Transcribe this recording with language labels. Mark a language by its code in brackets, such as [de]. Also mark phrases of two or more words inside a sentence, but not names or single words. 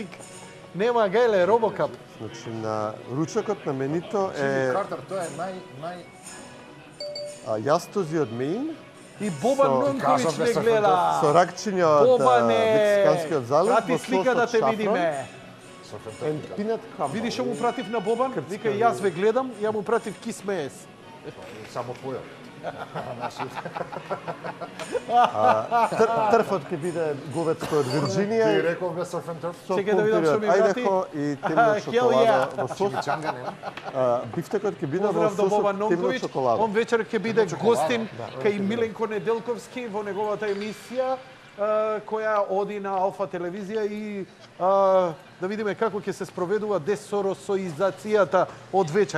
[mk] Нема гајле, Робокап. Значи, на ручекот на менито Джими е Картер, тоа е нај... јастози од Меин. И Бобан Нункович не гледа. Со ракчиња од Мексиканскиот залив. Прати слика да те видиме. [en] And peanut crumble. [mk] Видиш што му пратив на Бобан? Вика, јас ве гледам, ја му пратив кис меес. Само твоја. Трфот ќе биде говецко од Вирџинија. Ти рековме [en] surf and turf? [mk] Чекај да видам што ми врати. Ајдехо и темна шоколада во сос. Бифтекот ќе биде во Поздрав до сос Бобан од темна Нонкович. шоколада. Он вечер ќе биде гостин кај Миленко Неделковски во неговата емисија која оди на Алфа телевизија и да видиме како ќе се спроведува десоросоизацијата од вечер.